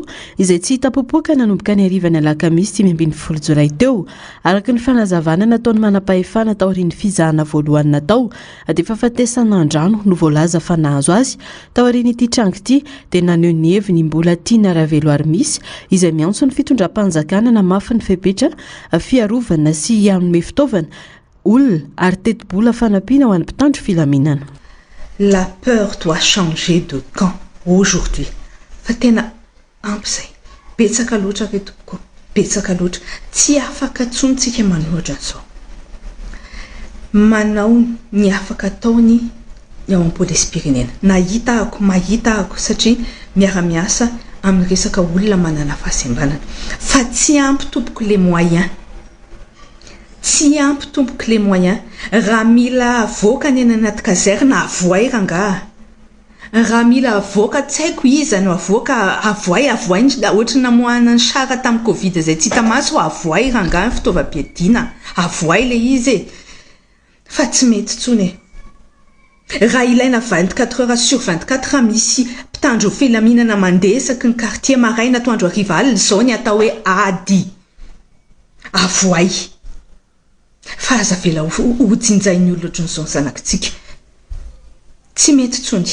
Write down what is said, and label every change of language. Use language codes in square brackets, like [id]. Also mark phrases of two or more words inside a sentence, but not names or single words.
[mg] izay tsy hita popoka nanomboka ny arivany alakamisy 12 Jolay teo araka ny fanazavana nataony manam-pahefana tao aorian'ny fizahana voalohany natao dia fahafatesana andrano no voalaza fa nahazo azy tao aorian'ity trango ity dia naneho ny heviny mbola tiana Ravelo Armisa izay miantso ny fitondram-panjakana namafy ny fepetra fiarovana sy hanome fitaovana olona ary teti-bola fanampiana ho an'ny mpitandro filaminana. [fr] La peur doit changer de camp aujourd'hui. [mg] Fa tena ampy izay. Betsaka loatra ry tompoko. Betsaka loatra. Tsy afaka tsontsika manohitra an'izao. Manao ny afaka ataony ao amin'ny polisim-pirenena. Mahita ako satria miara-miasa amin'ny resaka olona manana fahasembanana. Fa tsy ampy tompoko [fr] les moyens. [mg] Tsy ampy tompoko [fr] les moyens [mg] raha mila avoaka ny anaty kazerna avoay rangaha raha mila avoaka tsy haiko iza no avoaka avoay ohatra namoahana ny sara tamin'ny Covid zay tsy hita maso avoay rangaha ny fitaovam-piadiana avoay le izy fa tsy mety tsony raha ilaina [fr] 24 heures sur 24 [mg] misy mpitandro filaminana mandeha isaky ny quartier maraina atoandro hariva alina zao ny atao hoe ady avoay fa aza vela hojinjain'ny olona ohatran'izao ny zanakitsika tsy mety tsony.